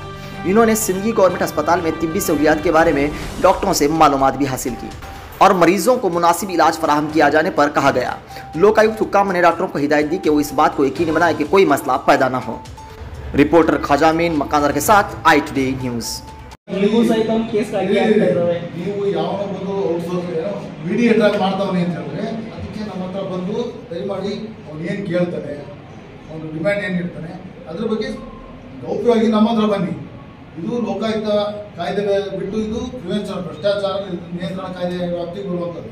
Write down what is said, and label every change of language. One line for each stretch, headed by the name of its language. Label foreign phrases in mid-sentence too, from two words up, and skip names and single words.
Urdu: انہوں نے سندگی گورنمنٹ اسپتال میں طبی سہولیات کے بارے میں ڈاکٹروں سے معلومات بھی حاصل کی اور مریضوں کو مناسب علاج فراہم کیا جانے پر کہا گیا. لوکایکت حکام نے ڈاکٹروں کو ہدایت دی کہ وہ اس بات کو یقینی بنائے کہ کوئی مسئلہ پیدا نہ ہو. رپورٹر خواجہ امین مکاندار کے ساتھ آئی ٹوڈے نیوز.
Kannada: ಮೀಡಿಯೇಟರ್ ಆಗಿ ಮಾಡ್ತಾವನೆ ಅಂತ ಹೇಳಿದ್ರೆ ಅದಕ್ಕೆ ನಮ್ಮ ಹತ್ರ ಬಂದು ದಯಮಾಡಿ ಅವ್ನು ಏನು ಕೇಳ್ತಾನೆ, ಅವನು ಡಿಮ್ಯಾಂಡ್ ಏನು ಇರ್ತಾನೆ ಅದ್ರ ಬಗ್ಗೆ ಗೌಪ್ಯವಾಗಿ ನಮ್ಮ ಹತ್ರ ಬನ್ನಿ. ಇದು ಲೋಕಾಯುಕ್ತ ಕಾಯ್ದೆ ಬಿಟ್ಟು ಇದು ಪ್ರಿವೆನ್ಷನ್ ಭ್ರಷ್ಟಾಚಾರ ನಿಯಂತ್ರಣ ಕಾಯ್ದೆ ವ್ಯಾಪ್ತಿಗೆ ಬರುವಂಥದ್ದು.